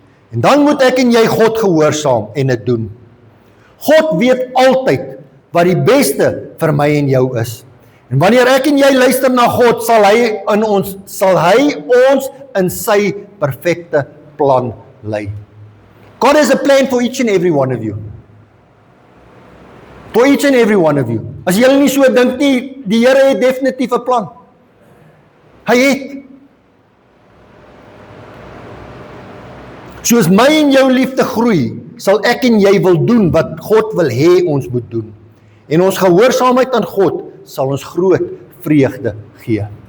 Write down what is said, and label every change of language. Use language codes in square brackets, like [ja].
[af] En dan moet ek en jy God gehoorsaam en dit doen. God weet altyd wat die beste vir my en jou is. En wanneer ek en jy luister na God, sal hy ons in sy perfekte plan lei. [en] God has a plan for each and every one of you. For each and every one of you. [af] As julle nie so dink nie, die Here het definitief 'n plan. Hy het. Soos my en jou liefde groei, sal ek en jy wil doen wat God wil hê ons moet doen. En ons gehoorsaamheid aan God sal ons groot vreugde gee.